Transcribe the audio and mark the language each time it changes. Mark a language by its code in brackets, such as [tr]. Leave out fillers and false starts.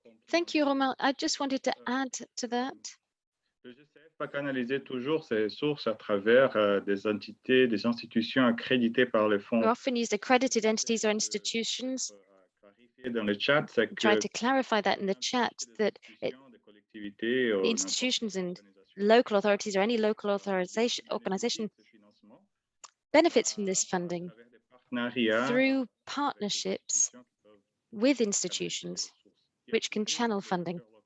[en] Thank you, Romain. I just wanted to add to that. [fr] Le Gcf va canaliser toujours ses sources à travers des entités, des institutions accréditées par les fonds. [en] We often use accredited entities or institutions. [fr] Dans le chat, c'est [en] Try to clarify that in the chat, that the institutions and local authorities or any local organization benefits from this funding through partnerships with institutions which can channel funding.